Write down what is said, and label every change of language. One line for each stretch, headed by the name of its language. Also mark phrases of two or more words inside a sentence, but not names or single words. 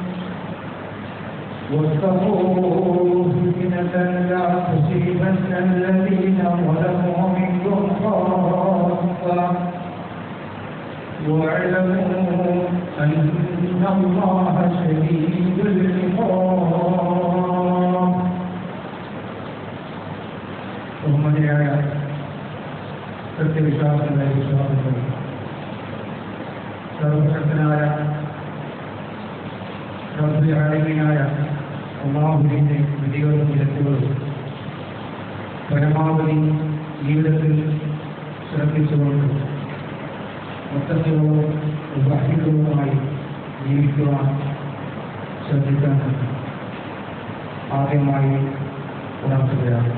Arabic: واتقوا فتنة لا تصيبن الذين ظلموا منكم خاصة واعلموا أن الله شديد العقاب.
Malayalam: ബഹുമാന്യരായ സത്യവിശ്വാസങ്ങളെ വിശ്വാസങ്ങൾ, സർവശക്തനായ റബ്ബുൽ ആലമീനായ അല്ലാഹുവിന്റെ വിധികളും വിലക്കുകളും പരമാവധി ജീവിതത്തിൽ ശ്രദ്ധിച്ചുകൊണ്ട് മുത്തഖികളും മുബാഹികളുമായി ജീവിക്കുവാൻ ശ്രദ്ധിക്കാൻ ആദ്യമായി ഉണർത്തുകയാണ്.